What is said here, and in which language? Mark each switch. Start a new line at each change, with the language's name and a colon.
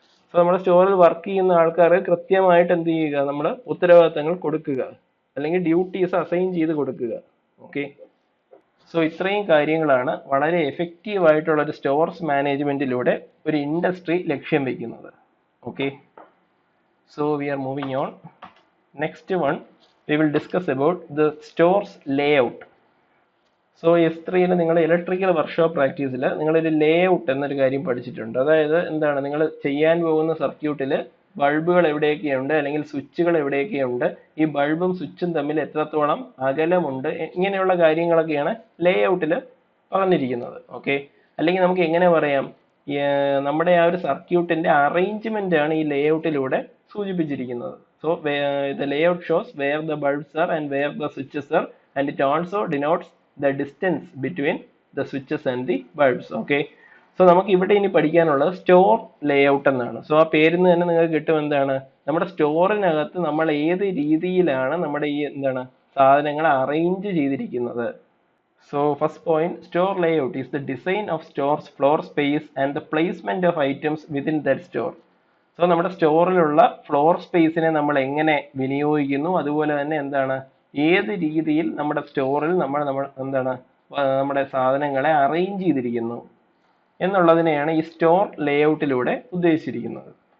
Malayalam: So നമ്മുടെ സ്റ്റോറിൽ work ചെയ്യുന്ന ആൾക്കാർക്ക് കൃത്യമായിട്ട് എന്ത് ചെയ്യുക, നമ്മൾ ഉത്തരവാദിത്തങ്ങൾ കൊടുക്കുക, അല്ലെങ്കിൽ ഡ്യൂട്ടീസ് അസൈൻ ചെയ്ത് കൊടുക്കുക. ഓക്കെ, സോ ഇത്രയും കാര്യങ്ങളാണ് വളരെ എഫക്റ്റീവ് ആയിട്ടുള്ള ഒരു സ്റ്റോർസ് മാനേജ്മെന്റിലൂടെ ഒരു ഇൻഡസ്ട്രി ലക്ഷ്യം വെക്കുന്നത്.
English: Okay, so we are moving on. Next one, we will discuss about the store's layout.
Malayalam: So S3യിൽ നിങ്ങൾ ഇലക്ട്രിക്കൽ വർക്ക്ഷോപ്പ് പ്രാക്ടീസിൽ നിങ്ങളൊരു ലേ ഔട്ട് എന്നൊരു കാര്യം പഠിച്ചിട്ടുണ്ട്. അതായത് എന്താണ്, നിങ്ങൾ ചെയ്യാൻ പോകുന്ന സർക്യൂട്ടിൽ ബൾബുകൾ എവിടെയൊക്കെയുണ്ട്, അല്ലെങ്കിൽ സ്വിച്ചുകൾ എവിടെയൊക്കെയുണ്ട്, ഈ ബൾബും സ്വിച്ചും തമ്മിൽ എത്രത്തോളം അകലമുണ്ട്, ഇങ്ങനെയുള്ള കാര്യങ്ങളൊക്കെയാണ് ലേ ഔട്ടിൽ പറഞ്ഞിരിക്കുന്നത്. ഓക്കെ, അല്ലെങ്കിൽ നമുക്ക് എങ്ങനെ പറയാം, നമ്മുടെ ആ ഒരു സർക്യൂട്ടിന്റെ അറേഞ്ച്മെന്റ് ആണ് ഈ ലേ ഔട്ടിലൂടെ സൂചിപ്പിച്ചിരിക്കുന്നത്.
English: So the layout shows where the bulbs are and where the switches are, and it also denotes the distance between the switches and the bulbs.
Malayalam: Okay, so നമുക്ക് ഇവിടെ ഇനി പഠിക്കാനുള്ളത് സ്റ്റോർ ലേഔട്ട് എന്നാണ്. സോ ആ പേരിൽ നിന്ന് തന്നെ നിങ്ങൾക്ക് കിട്ടും എന്താണ്, നമ്മുടെ സ്റ്റോറിനകത്ത് നമ്മൾ ഏത് രീതിയിലാണ് നമ്മുടെ ഈ എന്താണ് സാധനങ്ങൾ അറേഞ്ച് ചെയ്തിരിക്കുന്നത്.
English: So first point, store layout is the design of store's floor space and the placement of items within that store.
Malayalam: So നമ്മുടെ സ്റ്റോറിലുള്ള ഫ്ലോർ സ്പേസിനെ നമ്മൾ എങ്ങനെ വിനിയോഗിക്കുന്നു, അതുപോലെ തന്നെ എന്താണ് ഏത് രീതിയിൽ നമ്മുടെ സ്റ്റോറിൽ നമ്മൾ എന്താണ് നമ്മുടെ സാധനങ്ങളെ അറേഞ്ച് ചെയ്തിരിക്കുന്നു എന്നുള്ളതിനെയാണ് ഈ സ്റ്റോർ ലേഔട്ടിലൂടെ ഉദ്ദേശിച്ചിരിക്കുന്നത്.